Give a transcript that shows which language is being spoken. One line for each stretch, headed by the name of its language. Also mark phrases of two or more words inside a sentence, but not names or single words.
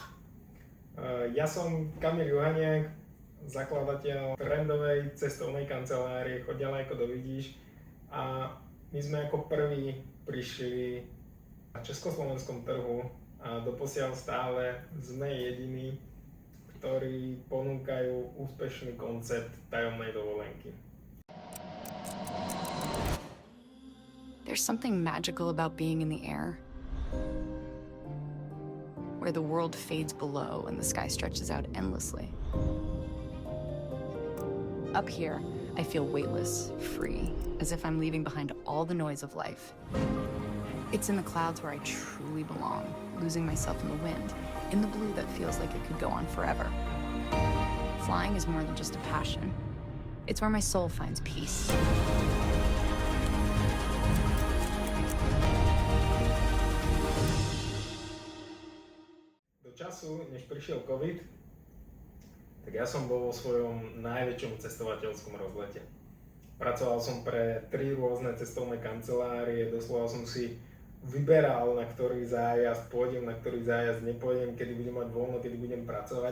Slovak: Ja som Kamil Juhaniak, zakladateľ trendovej cestovnej kancelárie Choď ďalej ako dovidíš, a my sme ako prví prišli na československom trhu a doposiaľ stále sme jediní, ktorí ponúkajú úspešný koncept tajomnej dovolenky.
English: There's something magical about being in the air, where the world fades below and the sky stretches out endlessly. Up here, I feel weightless, free, as if I'm leaving behind all the noise of life. It's in the clouds where I truly belong, losing myself in the wind, in the blue that feels like it could go on forever. Flying is more than just a passion. It's where my soul finds peace.
Slovak: Do času, než prišiel COVID, tak ja som bol vo svojom najväčšom cestovateľskom rozlete. Pracoval som pre 3 rôzne cestovné kancelárie, doslova som si vyberal, na ktorý zájazd pôjdem, na ktorý zájazd nepôjdem, kedy budem mať voľno, kedy budem pracovať.